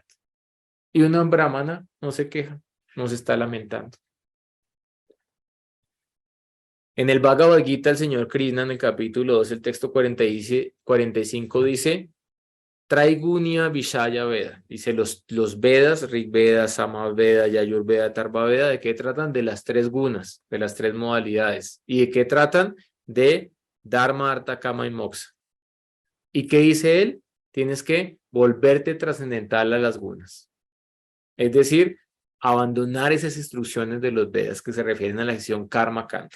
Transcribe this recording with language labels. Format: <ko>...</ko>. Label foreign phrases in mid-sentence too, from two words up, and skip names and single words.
<es>Y una brahmana no se queja, no se está lamentando. En el Bhagavad Gita, el señor Krishna, en el capítulo 2, el texto 45 dice,</es> <sa>त्रैगुण्य विषया वेदा.</sa> <es>Dice los Vedas, Rig Veda, Sama Veda, Yajur Veda, Tarva Veda, ¿de qué tratan? De las tres gunas, de las tres modalidades. ¿Y de qué tratan? De Dharma, Artha, Kama y Moksha. ¿Y qué dice él? Tienes que volverte trascendental a las gunas. Es decir, abandonar esas instrucciones de los Vedas que se refieren a la sección</es> <sa>कर्म काण्ड.</sa>